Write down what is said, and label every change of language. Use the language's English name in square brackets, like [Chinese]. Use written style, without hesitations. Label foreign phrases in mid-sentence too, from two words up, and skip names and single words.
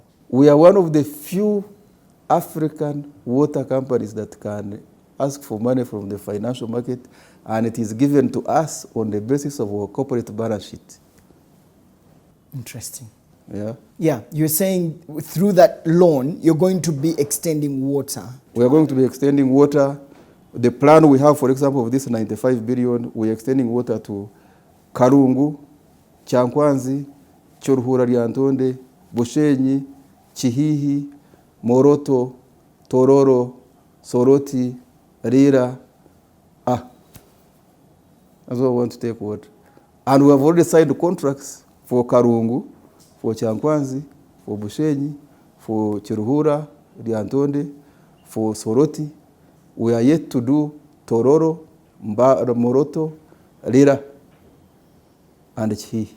[English] We are one of the few African water companies that can ask for money from the financial market, and it is given to us on the basis of our corporate balance sheet. Interesting. Yeah. Yeah, you're saying through that loan, you're going to be extending water. We are going to be extending water. The plan we have, for example, of this 95 billion, we're extending water to Karungu, Chankwanzi, Churuhura Riantonde, Bushenyi, Chihihi, Moroto, Tororo, Soroti, Rira. That's what I want to take water. And we have already signed contracts for Karungu, for Chankwanzi, for Bushenyi, for Chiruhura, Riantonde, for Soroti. We are yet to do Tororo, Moroto, Rira, and Chihi.